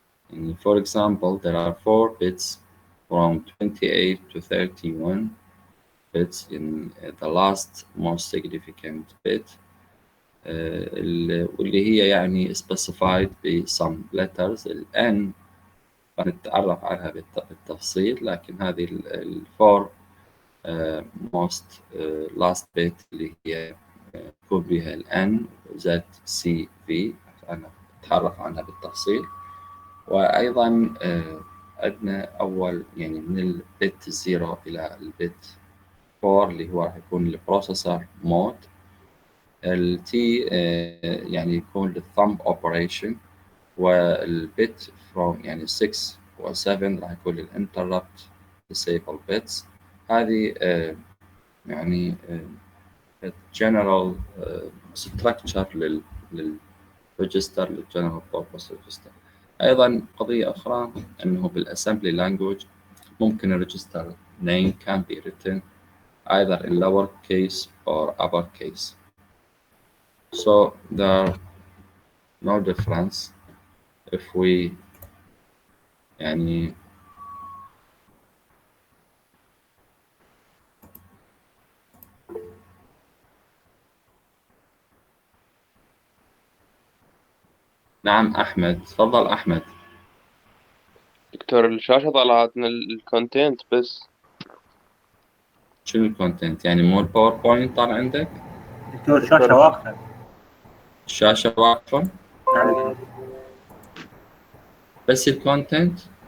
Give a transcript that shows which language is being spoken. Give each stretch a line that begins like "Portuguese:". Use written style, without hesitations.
English: And for example, there are 4 bits from 28 to 31 bits in the last most significant bit,
Arabic: واللي هي يعني
English: specified ب some letters.
Arabic: ال N نتعرف عنها بالتفصيل، لكن هذه ال 4
English: most last bit
Arabic: اللي هي يكون بها ال N Z C V، أنا نتعرف عنها بالتفصيل. وأيضا عندنا أول يعني من البت 0 إلى البت 4 اللي هو راح يكون البروسيسور مود. ال T يعني يكون للثumb operation، والبت from يعني 6 و 7 راح يكون
English: للinterrupt disable bits.
Arabic: هذه يعني
English: general structure
Arabic: للregister
English: للgeneral purpose register.
Arabic: أيضا قضية أخرى أنه بالassembly language ممكن الregister name
English: can be written either in lower case or upper case. So there are no difference if we
Arabic: يعني نعم أحمد، تفضل أحمد. دكتور الشاشة طلعت من الكونتنت بس. شنو الكونتنت؟ يعني مو الباوربوينت طالع عندك؟ دكتور الشاشة واقفة. الشاشة واقفة؟ نعم. بس الكونتنت؟